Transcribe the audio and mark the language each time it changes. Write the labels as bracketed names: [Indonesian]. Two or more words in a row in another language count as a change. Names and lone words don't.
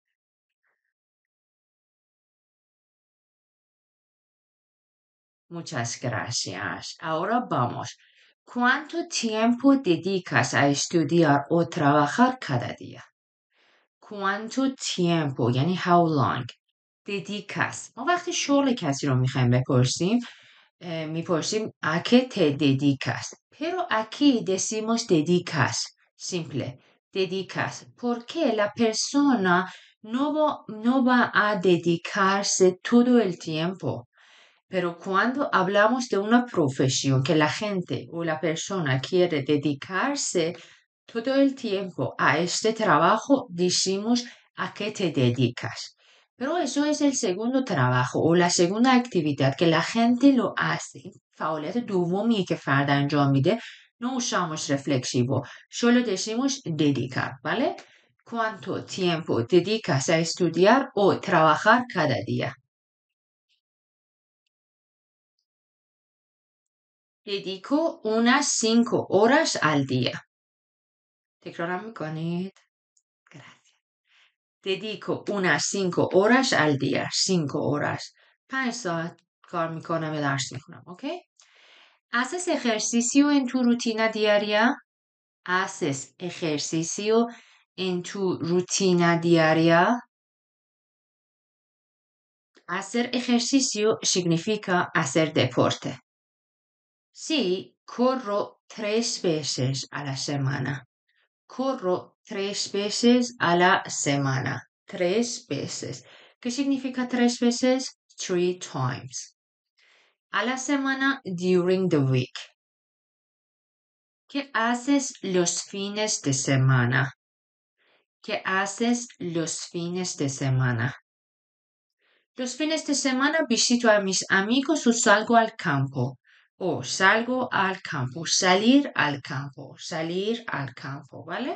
[Spanish] Muchas gracias. Ahora vamos. ¿Cuánto tiempo dedicas a estudiar o trabajar cada día? ¿Cuánto tiempo یعنی [English] how long [Spanish] dedicas [Persian] ما وقتی شغل کسی رو میخوایم بپرسیم میپرسیم [Spanish] a qué te dedicas pero aquí decimos dedicas simple dedicas porque la persona no va a dedicarse todo el tiempo. Pero cuando hablamos de una profesión que la gente o la persona quiere dedicarse todo el tiempo a este trabajo, decimos a qué te dedicas. Pero eso es el segundo trabajo o la segunda actividad que la gente lo hace. [Persian] فعالیت دومی که فرد انجام میده [Spanish] no usamos reflexivo, solo decimos dedicar, ¿vale? ¿Cuánto tiempo dedicas a estudiar o trabajar cada día? Dedico unas 5 horas al día. [Persian] تکرارم میکنید. [Spanish] Gracias. Dedico unas 5 horas al día. 5 horas. [Persian] 5 ساعت کار میکنم و درس میخونم. [Spanish] ¿Ok? ¿Haces ejercicio en tu rutina diaria? ¿Haces ejercicio en tu rutina diaria? Hacer ejercicio significa hacer deporte. Sí, corro 3 veces a la semana. Corro 3 veces a la semana. 3 veces. ¿Qué significa 3 veces? [English] 3 times. [Spanish] A la semana, [English] during the week. [Spanish] ¿Qué haces los fines de semana? ¿Qué haces los fines de semana? Los fines de semana visito a mis amigos o salgo al campo. O salgo al campo, salir al campo, salir al campo, ¿vale?